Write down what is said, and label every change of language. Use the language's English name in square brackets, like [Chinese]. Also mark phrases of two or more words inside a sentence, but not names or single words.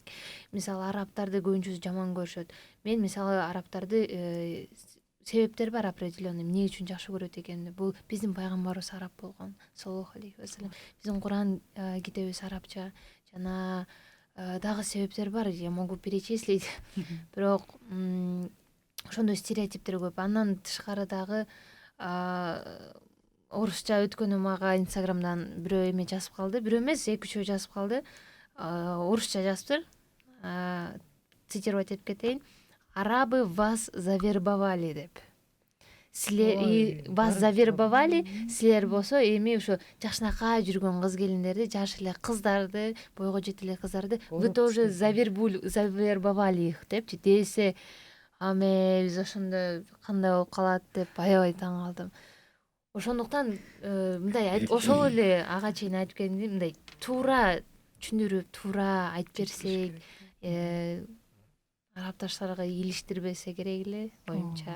[Kyrgyz] Мисалы арабтарды көбүнчөсү жаман көрүшөт. Мен мисалы арабтарды себептер бар определенный, эмне үчүн жакшы көрөт экенин. Бул биздин пайгамбарыбыз араб болгон, [Arabic] صلى الله عليه وسلم. [Kyrgyz] Биздин Куран китебибиз арабча жана дагы себептер бар, [Russian] я могу перечислить. [Kyrgyz] Бирок ошондой стереотиптер көп. Андан тышкары дагы орусча өткөнү мага Инстаграмдан бирөө эме жазып калды. Бирөө эмес, 2-3 жазып калды. Орусча жазыптыр. [Russian] Цитировать [Kyrgyz] этип кетейин. [Russian] Арабы вас завербовали деп. [Kyrgyz] Силер [Russian] вас завербовали, [Kyrgyz] силер болсо эми ушу жакшынакай жүргөн кыз келиндерди, жаш эле кыздарды, бойго жете эле кыздарды [Russian] вы тоже завербовали их [Kyrgyz] депчи десе, аме биз ошондо кандай болуп калат деп аябай таң калдым. Ошондуктан мындай ошол эле ага чейин айтып келгендей, мындай туура түшүндүрүп, туура айтып берсек, арапташтарга илиштирбесе керек эле оюмча.